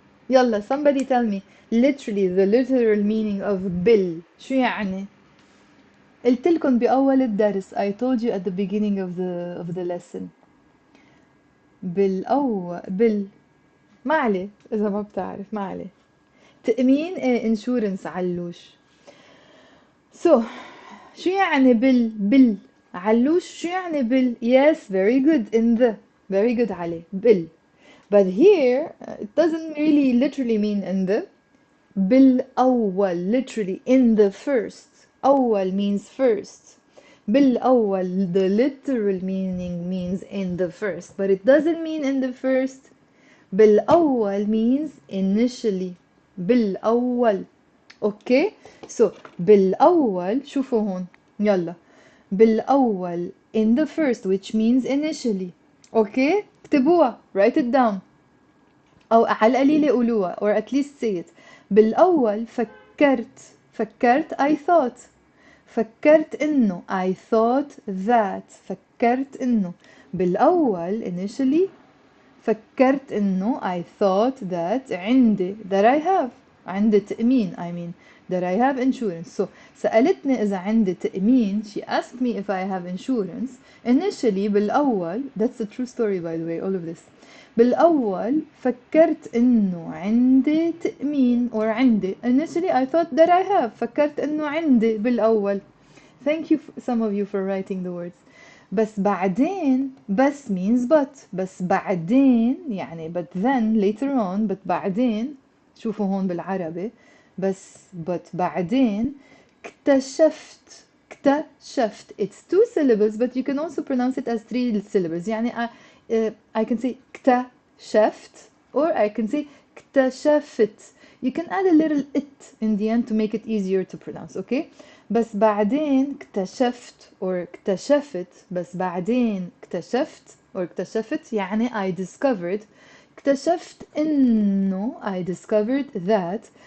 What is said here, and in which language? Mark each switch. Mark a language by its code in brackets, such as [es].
[en] يلا, somebody tell me. Literally, the literal meaning of bill. [ar] شو يعني? قلت لكم بأول الدرس. [en] I told you at the beginning of the lesson. بالأول bill. [ar] ما عليه إذا ما بتعرف. ما عليه. تأمين insurance علوش. So شو يعني bill علوش شو يعني bill? [en] Yes, very good. In the. Very good علي. bill. But here it doesn't really literally mean in the. بالأول literally in the first. أول means first. بالأول, the literal meaning means in the first, but it doesn't mean in the first. بالأول means initially. [ar] بالأول. Okay? So بالأول. شوفوا هون. يلا. [en] بالأول in the first, which means initially. Okay? اكتبوها. Write it down. [ar] أو على القليلة قولوها. [en] Or at least say it. [ar] بالأول فكرت [en] I thought. [ar] فكرت إنه [en] I thought that. [ar] فكرت إنه. [en] بالأول initially. [ar] فكرت إنه [en] I thought that عندي. That I have. [ar] عندي تأمين. [en] I mean that I have insurance. [ar] So سألتني إذا عندي تأمين. [en] She asked me if I have insurance. Initially بالأول. That's a true story by the way, all of this. [ar] بالأول فكرت إنه عندي تأمين. Or عندي. [en] Initially I thought that I have. [ar] فكرت إنه عندي بالأول. [en] Thank you some of you for writing the words. [ar] بس بعدين. [en] بس means but. [ar] بس بعدين يعني [en] but then later on. [ar] but بعدين. شوفوا هون بالعربي. but بعدين اكتشفت. اكتشفت. [en] It's two syllables, but you can also pronounce it as three syllables. يعني I can say اكتشفت, or I can say اكتشفت. You can add a little it in the end to make it easier to pronounce, okay? [ar] بس بعدين اكتشفت or اكتشفت, بس بعدين اكتشفت or اكتشفت يعني [en] I discovered. [ar] اكتشفت إنه [en] I discovered that.